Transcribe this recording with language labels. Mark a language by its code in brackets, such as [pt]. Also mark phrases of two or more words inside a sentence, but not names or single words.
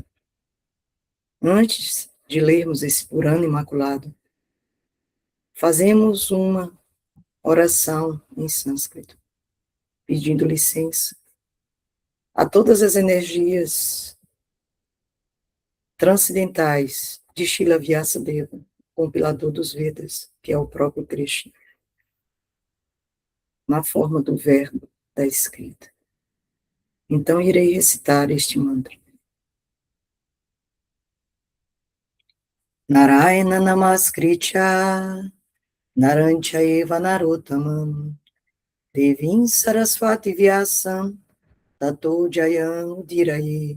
[pt] Antes de lermos esse Purana imaculado, fazemos uma oração em sânscrito, pedindo licença a todas as energias transcendentais de Srila Vyasadeva, compilador dos Vedas, que é o próprio Krishna, na forma do verbo da escrita. Então, irei recitar este mantra. [sa] नारायणं नमस्कृत्य नरं च एव नरोत्तमम् देवीं सरस्वतीं व्यासं ततो जयम् उदीरयेत्